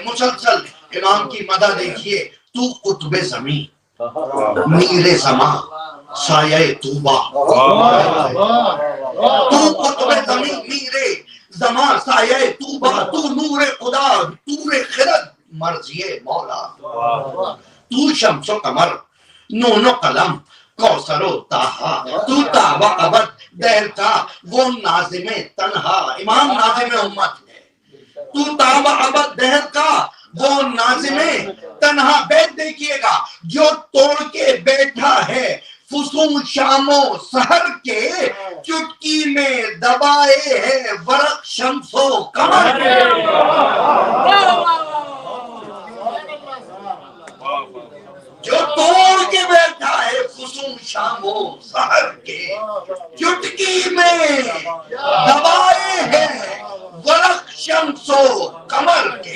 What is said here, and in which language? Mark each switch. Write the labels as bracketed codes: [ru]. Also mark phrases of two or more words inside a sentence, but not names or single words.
[ur] مسلسل امام کی مدح دیکھیے، تو قطب زمین میر زمان سایہ توبہ، تو قطب زمین میر زمان سایہ توبہ، تو نور خدا نور خرد مرضی مولا، تو شمس و قمر نون و قلم کوثر و طہا، تو تابع ابد دہر کا وہ ناظم تنہا، امام ناظم امت ہے، تو تابع ابد دہر کا وہ ناظم تنہا۔ بیت دیکھیے گا، جو توڑ کے بیٹھا ہے فسون شام و سحر کے، چٹکی میں دبائے ہے ورق شمس و قمر کے، جو توڑ کے بیٹھا ہے فسون شام و سحر کے، چٹکی میں دبائے ہے ورق شمس و قمر کے۔